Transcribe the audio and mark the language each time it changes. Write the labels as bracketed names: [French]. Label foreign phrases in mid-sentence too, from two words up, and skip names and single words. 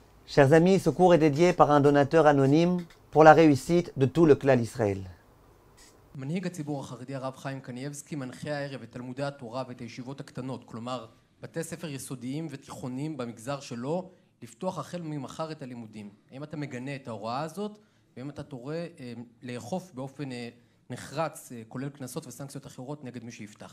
[French] Chers amis, ce cours est dédié par un donateur anonyme pour la réussite de tout le clan Israël. [Hebrew] מנהיג הציבור החרדי הרב חיים קניבסקי מנחה הערב את תלמודי התורה ואת הישיבות הקטנות, כלומר בתי ספר יסודיים ותיכוניים במגזר שלו, לפתוח החל ממחר את הלימודים. האם אתה מגנה את ההוראה הזאת, ואם אתה תורה לאכוף באופן נחרץ, כולל כנסות וסנקציות אחרות נגד מי שיפתח?